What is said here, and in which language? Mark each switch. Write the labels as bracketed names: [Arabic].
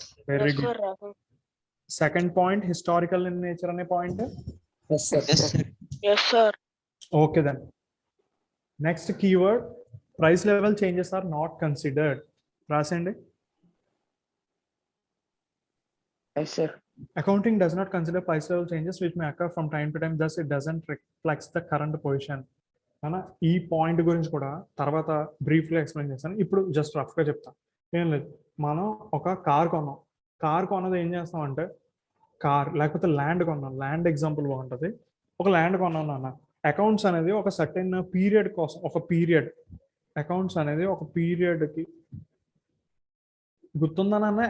[English] Very good. Second point historical in nature అనే point. Okay then next keyword price level changes are not considered. [Telugu] రాసండి. [English] Accounting does not consider price level changes which may occur from time to time, thus it doesn't reflect the current position. [Telugu] అన్న ఈ point గురించి కూడా తర్వాత బ్రీఫ్గా explain చేస్తాను. ఇప్పుడు just రఫ్గా చెప్తాను. ఏం లేదు, మనం ఒక కార్ కొన్నాం. కార్ కొన్నది ఏం చేస్తామంటే, కార్ లేకపోతే ల్యాండ్ కొన్నాం. ల్యాండ్ ఎగ్జాంపుల్ బాగుంటుంది. ఒక ల్యాండ్ కొన్నాం నాన్న. అకౌంట్స్ అనేది ఒక సర్టెన్ పీరియడ్ కోసం, ఒక పీరియడ్ అకౌంట్స్ అనేది ఒక పీరియడ్కి గుర్తుందా నాన్న?